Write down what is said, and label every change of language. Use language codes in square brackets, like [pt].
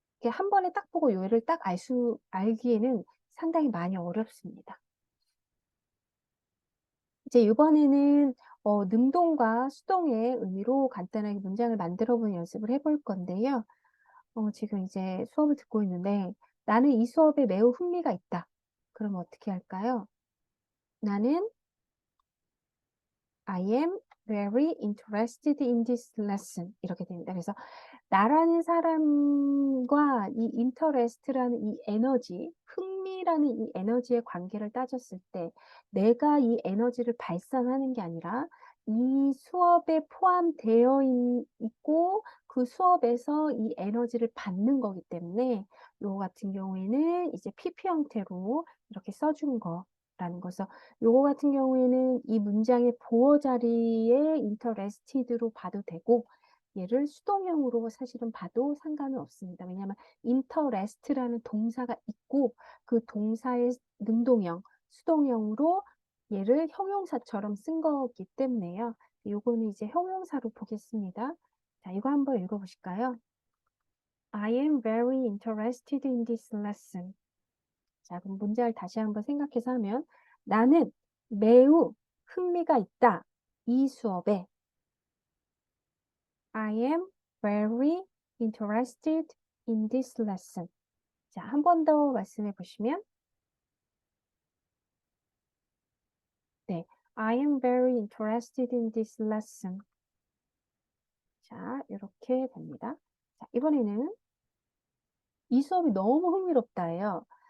[ko] 한 번에 딱 보고 얘를 딱 알기에는 상당히 많이 어렵습니다. 이제 이번에는 능동과 수동의 의미로 간단하게 문장을 만들어 보는 연습을 해볼 건데요. 지금 이제 수업을 듣고 있는데 나는 이 수업에 매우 흥미가 있다. 그럼 어떻게 할까요? 나는 [en] I am very interested in this lesson. [ko] 이렇게 됩니다. 그래서 나라는 사람과 이 interest라는 이 에너지, 흥미라는 이 에너지의 관계를 따졌을 때 내가 이 에너지를 발산하는 게 아니라 이 수업에 포함되어 있고 그 수업에서 이 에너지를 받는 거기 때문에 요거 같은 경우에는 이제 PP 형태로 이렇게 써준 거라는 거죠. 요거 같은 경우에는 이 문장의 보어 자리에 interested로 봐도 되고 얘를 수동형으로 사실은 봐도 상관은 없습니다. 왜냐하면 interest라는 동사가 있고 그 동사의 능동형, 수동형으로 얘를 형용사처럼 쓴 거기 때문에요. 요거는 이제 형용사로 보겠습니다. 자, 이거 한번 읽어보실까요? [en] I am very interested in this lesson. [ko] 자, 그럼 문장을 다시 한번 생각해서 하면 나는 매우 흥미가 있다. 이 수업에 [en] I am very interested in this lesson. [ko] 자, 한 번 더 말씀해 보시면 네, [en] I am very interested in this lesson. [ko] 자, 이렇게 됩니다. 자, 이번에는 이 수업이 너무 흥미롭다예요.